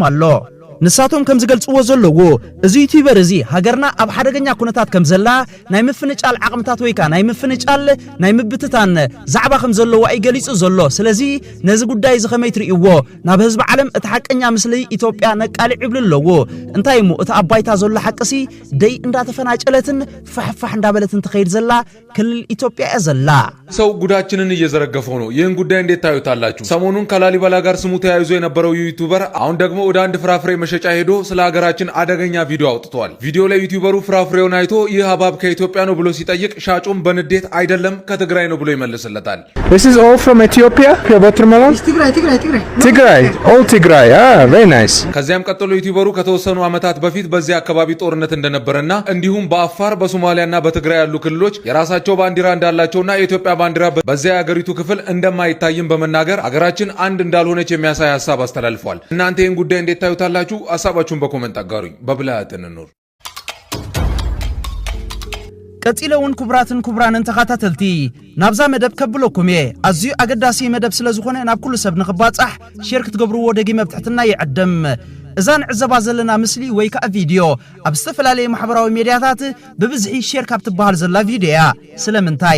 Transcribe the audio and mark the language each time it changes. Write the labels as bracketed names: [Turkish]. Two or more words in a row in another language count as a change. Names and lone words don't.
[Tigrinya] ኣሎ። ንሳቶም ከም ዝገልጽዎ ዘለዎ እዚ ዩቲዩበር እዚ ሃገርና ኣብ ሓደገኛ ኩነታት ከም ዘላ ናይ ምፍንጫል ዓቕምታት ወይካ ናይ ምፍንጫል ናይ ምብትታን ዛዕባ ከም ዘለዋ ይገሊጹ ዘሎ። ስለዚ ነዚ ጉዳይ እዚ ከመይ ትርእይዎ ናብ ህዝቢ ዓለም እቲ ሓቀኛ ምስሊ ኢትዮጵያ ነቃልዕ ይብሉ ኣለዎ። እንታይ እሞ እቲ ኣባይታ ዘሎ ሓቅሲ ደይ እንዳተፈናጨለትን ፋሕፋሕ እንዳበለትን ትኸይድ ዘላ ክልል ኢትዮጵያ እያ ዘላ። [Amharic] ሰው ጉዳችንን እየዘረገፈው ነው። ይህን ጉዳይ እንዴት ታዩታላችሁ? ሰሞኑን ከላሊበላ ጋር ስሙ ተያይዞ የነበረው ዩቲዩበር አሁን ደግሞ ወደ አንድ ፍራፍሬ መሸጫ ሄዶ ስለ ሀገራችን አደገኛ ቪዲዮ አውጥቷል። ቪዲዮ ላይ ዩቲዩበሩ ፍራፍሬውን አይቶ ይህ ሀባብ ከኢትዮጵያ ነው ብሎ ሲጠይቅ ሻጩም በንዴት አይደለም ከትግራይ ነው ብሎ ይመልስለታል። [English] This is all from Ethiopia? Your watermelon? Tigray. All Tigray. Ah, very nice. [Amharic] ከዚያም ቀጥሎ ዩቲዩበሩ ከተወሰኑ ዓመታት በፊት በዚህ አካባቢ ጦርነት እንደነበረና እንዲሁም በአፋር በሶማሊያና በትግራይ ያሉ ክልሎች የራሳቸው ባንዲራ እንዳላቸውና የኢትዮጵያ ባንዲራ በዚያ የሀገሪቱ ክፍል እንደማይታይም በመናገር ሀገራችን አንድ እንዳልሆነች የሚያሳይ ሐሳብ አስተላልፏል። እናንተ ይህን ጉዳይ እንዴት ታዩታላችሁ? ሐሳባችሁን በኮሜንት አጋሩኝ። በብልሃት እንኑር። [Tigrinya] ቀፂለውን ክቡራትን ክቡራንን ተኸታተልቲ ናብዛ መደብ ከብለኩም እየ ኣዝዩ ኣገዳሲ መደብ ስለ ዝኾነ ናብ ኩሉ ሰብ ንኽባጻሕ ሼር ክትገብርዎ ደጊመ ብትሕትና ይዕድም። እዛ ንዕዘባ ዘለና ምስሊ ወይ ከዓ ቪድዮ ኣብ ዝተፈላለየ ማሕበራዊ ሚድያታት ብብዝሒ ሼር ካብ ትበሃል ዘላ ቪድዮ እያ። ስለምንታይ